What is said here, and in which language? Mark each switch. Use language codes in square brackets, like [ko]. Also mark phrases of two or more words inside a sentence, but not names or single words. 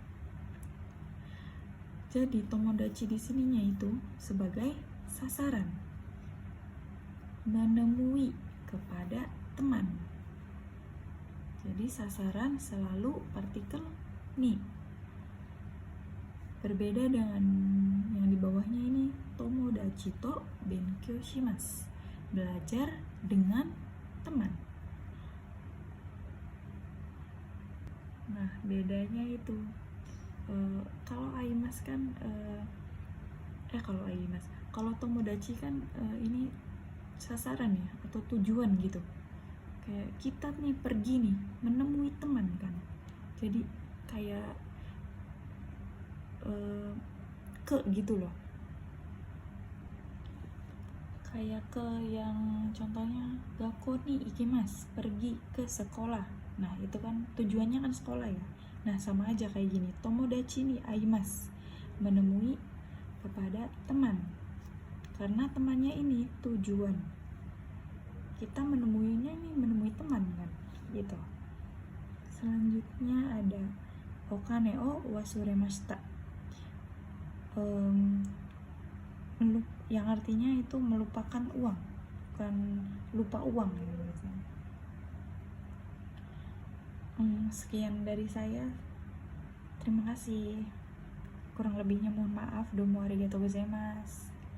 [id] Jadi tomodachi di sininya itu sebagai sasaran, menemui kepada teman. Jadi sasaran selalu partikel ni. Berbeda dengan yang di bawahnya ini, [ja] 友達と勉強します, [id] belajar dengan teman. Nah, bedanya itu kalau aimasu kan kalau tomodachi kan ini sasaran ya atau tujuan gitu. Kayak kita nih pergi nih menemui teman kan. Jadi kayak ke gitu loh. Kayak ke yang contohnya [ja] 学校に行きます, [id] pergi ke sekolah. Nah, itu kan tujuannya kan sekolah ya. Nah, sama aja kayak gini. [ja] 友達に会います, [id] menemui kepada teman. Karena temannya ini tujuan. Kita menemuinya ini menemui teman kan, gitu. Selanjutnya ada [ja] お金を忘れました. [id] Yang artinya itu melupakan uang, bukan lupa uang ya. Sekian dari saya. Terima kasih. Kurang lebihnya mohon maaf. [ja] どうもありがとうございます.